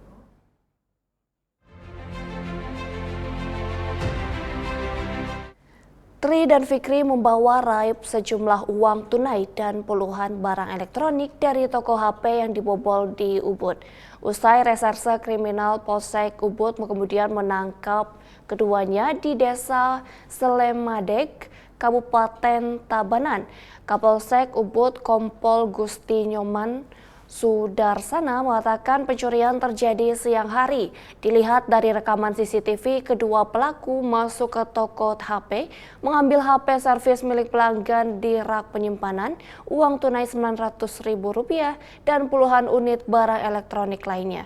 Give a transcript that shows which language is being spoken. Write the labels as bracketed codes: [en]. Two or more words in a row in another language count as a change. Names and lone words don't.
[id] Tri dan Fikri membawa raib sejumlah uang tunai dan puluhan barang elektronik dari toko HP yang dibobol di Ubud. Usai reserse kriminal Polsek Ubud kemudian menangkap keduanya di Desa Selemadeg, Kabupaten Tabanan. Kapolsek Ubud Kompol Gusti Nyoman Sudarsana mengatakan pencurian terjadi siang hari. Dilihat dari rekaman CCTV, kedua pelaku masuk ke toko HP, mengambil HP servis milik pelanggan di rak penyimpanan, uang tunai Rp900.000 dan puluhan unit barang elektronik lainnya.